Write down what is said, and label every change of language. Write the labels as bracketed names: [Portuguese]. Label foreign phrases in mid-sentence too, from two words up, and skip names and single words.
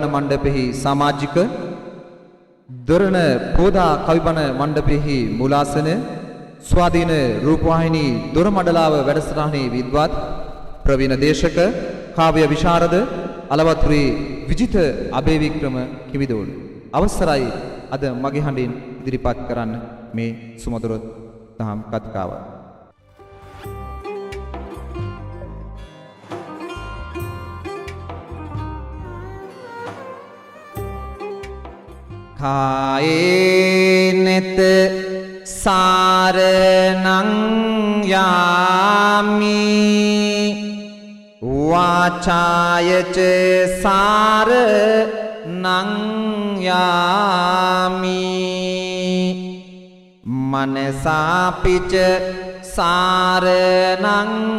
[Sinhala] මණ්ඩපෙහි සමාජික දොරණ පෝදා කවිබන මණ්ඩපෙහි මුලාසන ස්වාධීන රූපවාහිනී දොරමඩලාව වැඩසටහනේ විද්වත් ප්‍රවීණ දේශක කාව්‍ය විශාරද අලවතුරේ විජිත අබේවික්‍රම කිවිදෝල් අවසරයි අද මගේ හඬින් ඉදිරිපත් කරන්න මේ සුමధుර දහම් කතිකාව. [Pali] කායේනෙත සාරණං යාමි වාචායච සාරණං යාමි මනසාපිච සාරණං